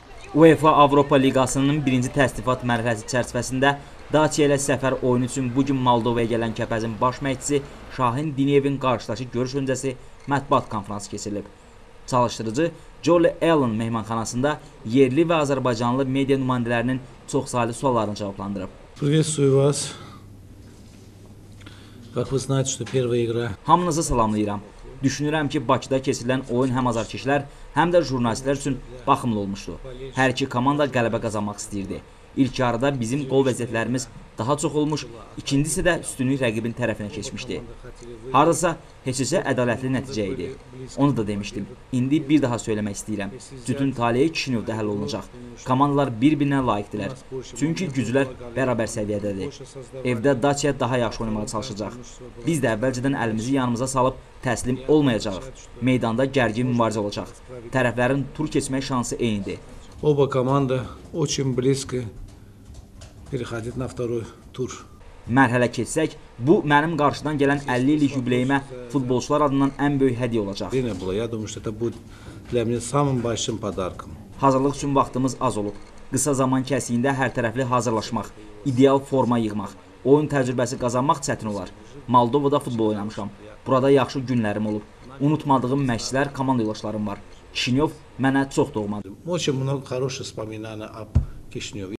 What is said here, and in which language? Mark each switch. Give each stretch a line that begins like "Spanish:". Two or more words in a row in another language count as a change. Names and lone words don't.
Azerbaijani: UEFA Avropa Liqasının birinci təsnifat mərhələsi çərçivəsində Dacia ilə səfər oyunu üçün bugün Moldovaya gələn Kəpəzin baş məşqçisi Şahin Diniyevin qarşıdaşı görüş öncəsi mətbuat konfransı keçirilib. Çalışdırıcı Jolly Allen mehmanxanasında yerli və Azərbaycanlı media nümayəndələrinin çoxsaylı suallarını cavablandırıb.
Russian: Приветствую вас. Как вы знаете, что первая игра.
Azerbaijani: Hamınızı salamlayıram. Düşünürəm ki, Bakıda keçirilən oyun həm azarkeşlər, həm də jurnalistlər üçün baxımlı olmuşdu. Hər iki komanda qələbə qazanmaq istəyirdi. İlk yarıda bizim qol vəziyyətlərimiz daha çox olmuş, ikincisi də üstünlük rəqibin tərəfinə keçmişdi. Hardasa heç-heçə ədalətli nəticə idi. Onu da demişdim. İndi bir daha söyləmək istəyirəm. Cütün taleyi Kişinyovda həll olunacaq. Komandalar bir-birinə layiqdirlər. Çünki güclər bərabər səviyyədədir. Evdə Dacia daha yaxşı oynamağa çalışacaq. Biz də əvvəlcədən əlimizi yanımıza salıb təslim olmayacağıq. Meydanda gərgin mübarizə olacaq. Tərəflərin tur keçmək şansı eynidir.
Russian: Оба команда очень близко переходит на второй тур.
Azerbaijani: Mərhələ keçsək, bu mənim qarşıdan gələn 50 illik yubileyimə futbolçular adından ən böyük hədiyyə olacaq.
Russian: Я думаю, что это будет для меня самым большим подарком.
Azerbaijani: Hazırlıq üçün vaxtımız az olub. Qısa zaman kəsiyində hər tərəfli hazırlaşmaq, ideal forma yığmaq, oyun təcrübəsi qazanmaq çətin olar. Moldovada futbol oynamışam. Burada yaxşı günlərim olub. Unutmadığım məşqçilər, komanda yoldaşlarım var. Kişinyov mənə çox doğmadır.
Russian: Очень много хороших воспоминаний об Кишиневе.